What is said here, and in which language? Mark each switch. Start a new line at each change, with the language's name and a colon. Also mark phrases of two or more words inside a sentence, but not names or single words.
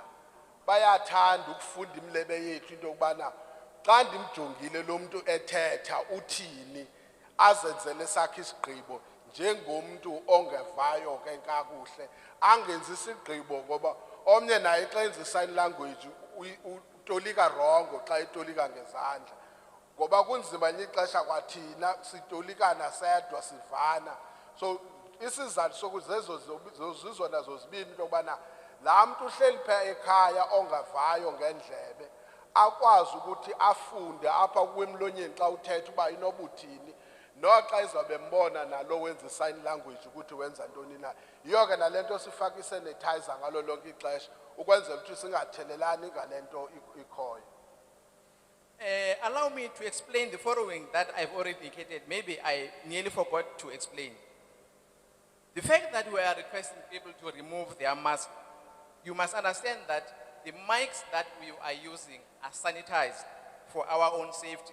Xhosa: bayathanda ukufunda imlebe yethu into yokubana xa ndimjongile lo muntu ethetha uthini, azenzele sakhe isigqibo njengomntu ongevayo ke kakuhle, angenzi isigqibo ngoba omnye naye xa enza
English: sign language
Xhosa: utolika wrong xa etolika ngezandla. Ngoba kunzima ixesha kwathina sitolikana sedwa sivana. So isizathu sokuzezo zizona zozibini into yokubana laa mntu uhleli phaa ekhaya ongavayo ngendlebe akwazi ukuthi afunde apha kwemlonyeni xa uthetha uba inobuthini, noxa izawube mbona nalo wenza
English: sign language
Xhosa: ukuthi wenza ntoni na. Yiyo ke nale nto sifaka isanitizer ngalo lonke ixesha ukwenzela ukuthi singathelelani ngale nto ikhoyo.
English: Allow me to explain the following that I've already indicated. Maybe I nearly forgot to explain. The fact that we are requesting people to remove their mask, you must understand that the mics that we are using are sanitized for our own safety.